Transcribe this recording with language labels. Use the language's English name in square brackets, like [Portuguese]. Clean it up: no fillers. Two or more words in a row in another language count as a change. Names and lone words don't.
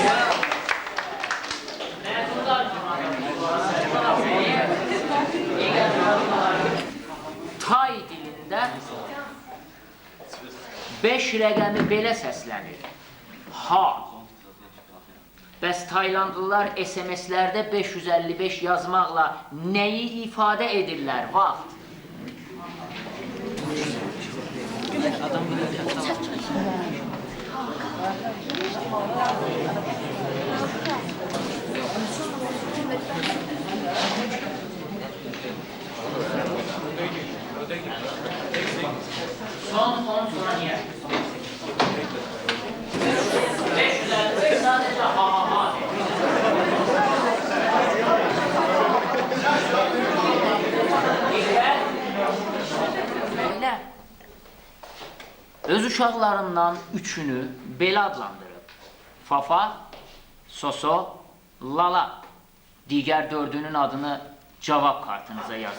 [Azerbaijani] Məzunlar Tay dilində 5 rəqəmi belə səslənir. Ha. Bəs Taylandlılar SMS-lərdə 555 yazmaqla nəyi ifadə edirlər? Vaxt. [Turkish] Adam son 10 saniye. 555 sadece ha. Öyle. [Azerbaijani] Öz uşaqlarından üçünü belə adlandırıb. Fafa, Soso, Lala. Digər dördünün adını cavab kartınıza yazın.